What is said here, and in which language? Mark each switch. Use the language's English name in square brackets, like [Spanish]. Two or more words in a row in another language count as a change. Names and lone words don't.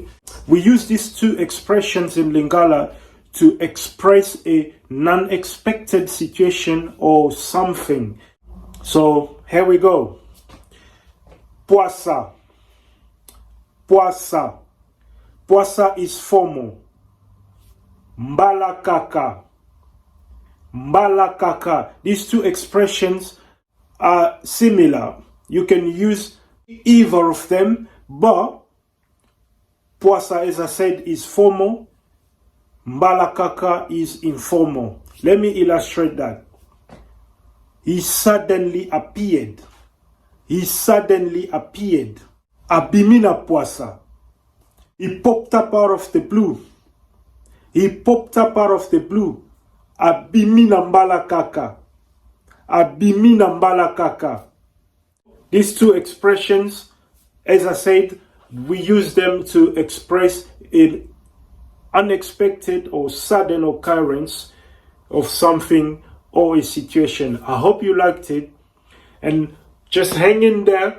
[English] We use these two expressions in Lingala to express a non-expected situation or something. So here we go. Pwasa. Pwasa. Pwasa is formal. [Lingala] Mbala kaka. Mbala kaka. [English] These two expressions are similar. You can use either of them, but Pwasa, as I said, is formal. [Lingala] Mbala kaka [English] is informal. Let me illustrate that. He suddenly appeared. He suddenly appeared. [Lingala] Abimina Pwasa. [English] He popped up out of the blue. He popped up out of the blue. [Lingala] Abimina mbala kaka. Abimina mbala kaka. [English] These two expressions, as I said, we use them to express an unexpected or sudden occurrence of something or a situation. I hope you liked it. And just hang in there.